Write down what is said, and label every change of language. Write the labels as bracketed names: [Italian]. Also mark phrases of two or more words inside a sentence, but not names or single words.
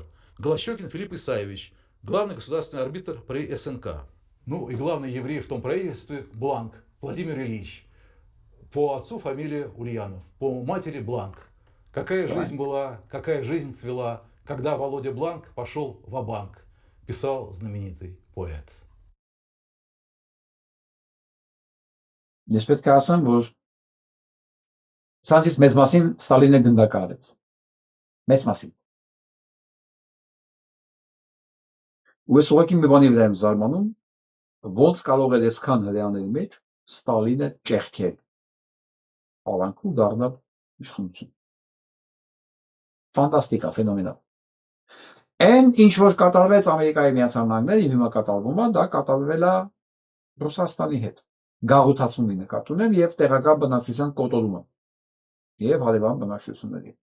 [Russian] Голощекин Филипп Исаевич, главный государственный арбитр при СНК. Ну и главный еврей в том правительстве Бланк Владимир Ильич. По отцу фамилия Ульянов, по матери Бланк. Какая жизнь была, какая жизнь цвела, когда Володя Бланк пошел ва-банк, писал знаменитый поэт. [Armenian] Ես պետք է ասեմ, որ սրանցից մեծ մասին Ստալինը գնդակարեց։ Մեծ մասին։ Ու ես ուղղակի մի բանի վրա եմ զարմանում, ոնց կարող է այսքան հրեաների մեջ Ստալինը ճեղքել, ավանքում դառնալ իշխանություն։ Ֆանտաստիկա, ֆենոմենալ։ Այն ինչ որ կատարվեց Ամերիկայի Միացյալ Նահանգների, հիմա կատարվում է, դա կատարվել է Ռուսաստանի հետ։ Գաղութացումի նկատի ունեմ եւ տեղական բնակչության կոտորումը եւ հարևան բնակչությունների։